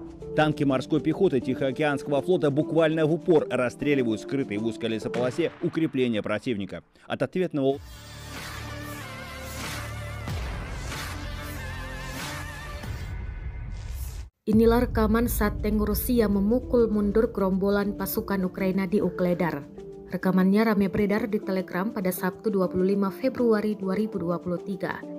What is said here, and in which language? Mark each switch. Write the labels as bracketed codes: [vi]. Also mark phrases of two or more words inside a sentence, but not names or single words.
[ru] Танки морской пехоты Тихоокеанского флота буквально в упор расстреливают скрытые в узкой лесополосе укрепления противника. От ответного... [id] Inilah rekaman saat tank Rusia memukul mundur gerombolan pasukan Ukraina di Ukledar. Rekamannya ramai beredar di Telegram pada Sabtu 25 Februari 2023.